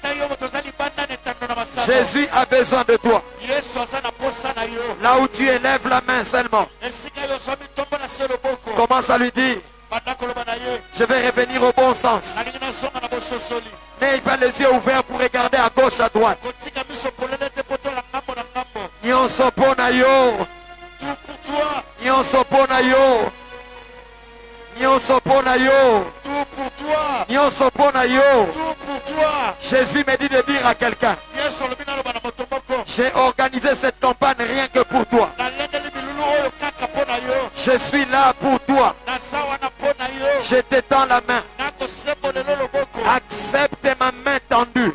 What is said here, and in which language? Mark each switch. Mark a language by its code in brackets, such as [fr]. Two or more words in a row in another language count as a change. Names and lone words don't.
[fr] Jésus a besoin de toi. Là où tu élèves la main seulement. Commence à lui dire, je vais revenir au bon sens. N'ayez pas les yeux ouverts pour regarder à gauche, à droite. [ln] Nyonso pona yo. Nyonso pona yo. Nyonso pona yo. [fr] Tout pour toi. [ln] Nyonso pona yo. [fr] Tout pour toi. Jésus me dit de dire à quelqu'un, j'ai organisé cette campagne rien que pour toi. Je suis là pour toi. Je t'étends la main. Accepte ma main tendue.